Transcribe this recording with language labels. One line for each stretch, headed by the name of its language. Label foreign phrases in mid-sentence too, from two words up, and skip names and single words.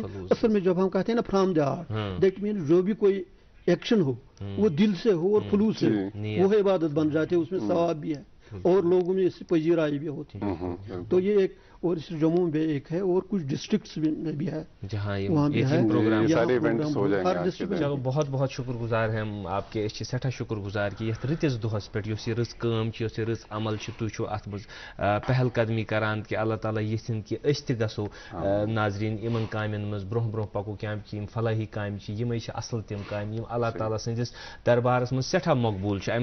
Urdu: اصل میں جب ہم کہتے ہیں نا
English: from the heart, that mean
Urdu: جو بھی کوئی ایکشن ہو وہ دل سے ہو اور خلوص سے ہو, وہ عبادت بن جاتے, اس میں ثواب بھی ہے اور لوگوں میں اس سے پذیرائی بھی ہوتی ہے. تو یہ ایک, اور اس جموں میں ایک ہے اور کچھ ڈسٹرکٹس میں بھی ہے جہاں یہ پروگرام سارے ایونٹس ہو جائیں گے. چلو بہت بہت شکر گزار ہیں ہم آپ کے,
Kashmiri: اس سٹھا شکر گزار کہ یتھ رتس دۄہس پٮ۪ٹھ یُس یہ رٕژ کٲم چھِ, یُس یہ رٕژ عمل چھِ, تُہۍ چھِو اتھ منٛز پہل قدمی کران کہ اللہ تعالیٰ یژھِن کہ أسۍ تہِ گژھو ناظریٖن یِمن کامٮ۪ن منٛز برونٛہہ برونٛہہ پکو, کیٛازِ یِم فلاحی کامہِ چھِ یِمے چھِ اصل تِم کامہِ یِم اللہ تعالیٰ سٕنٛدِس دربارس منٛز سٮ۪ٹھاہ مقبوٗل چھِ.